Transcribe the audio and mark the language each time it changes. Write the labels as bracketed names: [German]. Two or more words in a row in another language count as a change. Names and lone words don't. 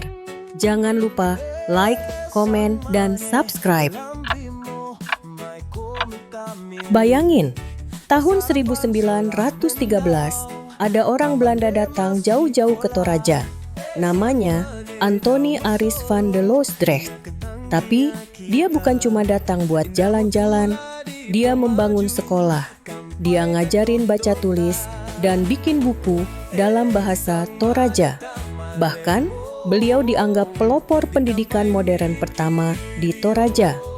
[Indonesian] Jangan lupa like, komen, dan subscribe. Bayangin, tahun 1913 ada orang Belanda datang jauh-jauh ke Toraja. Namanya Antoni Aris van de Loosdrecht. Tapi dia bukan cuma datang buat jalan-jalan, dia membangun sekolah. Dia ngajarin baca tulis dan bikin buku dalam bahasa Toraja. Bahkan, beliau dianggap pelopor pendidikan modern pertama di Toraja.